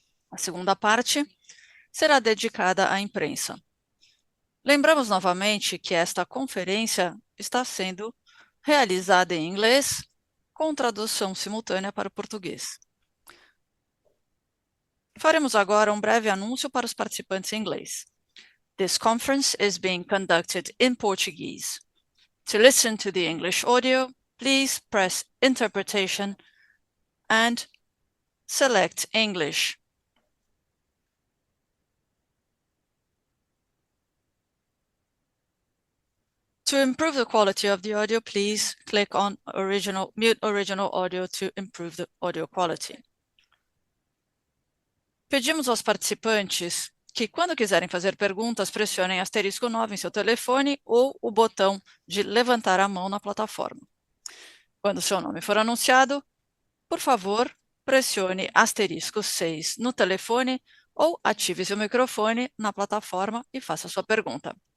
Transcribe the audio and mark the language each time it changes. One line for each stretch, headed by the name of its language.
Portuguese: A segunda parte será dedicada à imprensa. Lembramos novamente que esta conferência está sendo realizada em inglês, com tradução simultânea para o português. Faremos agora um breve anúncio para os participantes em inglês.
English: This conference is being conducted in Portuguese. To listen to the English audio, please press Interpretation and select English. To improve the quality of the audio, please click on mute original audio to improve the audio quality.
Portuguese: Pedimos aos participantes que, quando quiserem fazer perguntas, pressionem asterisco 9 em seu telefone ou o botão de levantar a mão na plataforma. Quando seu nome for anunciado, por favor, pressione asterisco 6 no telefone ou ative seu microfone na plataforma e faça sua pergunta.